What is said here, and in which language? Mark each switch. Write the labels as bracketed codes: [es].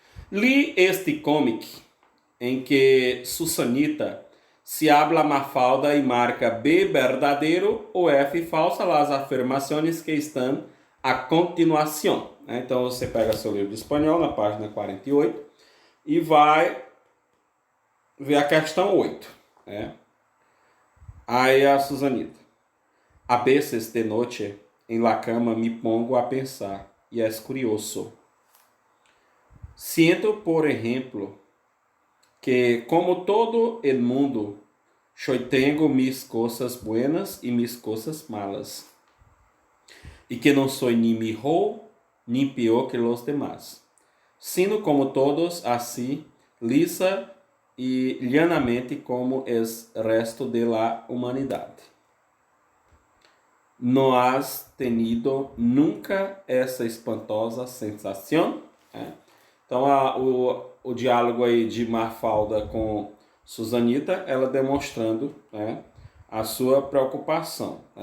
[es] Li este cómic en que Susanita se habla Mafalda y marca B verdadero o F falsa las afirmaciones que están a continuação. [pt] Então você pega seu livro de espanhol na página 48 e vai ver a questão 8. Aí a Susanita. [es] A veces de noche en la cama me pongo a pensar y es curioso. Siento, por ejemplo, que como todo el mundo, yo tengo mis cosas buenas y mis cosas malas. Y que no soy ni mejor ni peor que los demás, sino como todos, así, lisa y llanamente como es resto de la humanidad. ¿No has tenido nunca [pt] essa espantosa sensação? Então, o diálogo aí de Mafalda com Susanita, ela demonstrando a sua preocupação.